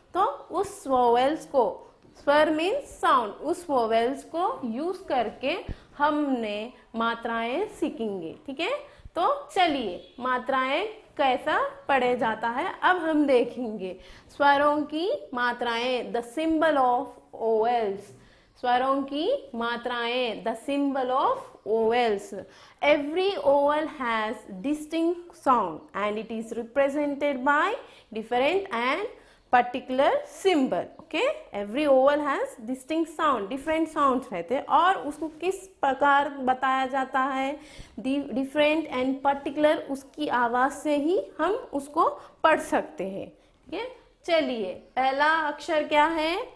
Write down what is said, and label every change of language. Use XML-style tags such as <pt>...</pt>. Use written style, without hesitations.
<hi>तो उस वोवेल्स को, स्वर</hi> <en>means sound,</en> <hi>उस वोवेल्स को यूज करके हमने मात्राएं सीखेंगे, ठीक है। तो चलिए मात्राएं कैसा पढ़े जाता है अब हम देखेंगे। स्वरों की मात्राएं,</hi> <en>The symbol of vowels.</en> <hi>स्वरों की मात्राएं,</hi> <en>The symbol of vowels. Every vowel has distinct sound and it is represented by different and particular symbol. Okay, every vowel has distinct sound, different sounds</en> <hi>रहते हैं और उसको किस प्रकार बताया जाता है,</hi> <en>different and particular,</en> <hi>उसकी आवाज से ही हम उसको पढ़ सकते हैं। ठीक है, चलिए पहला अक्षर क्या है?</hi>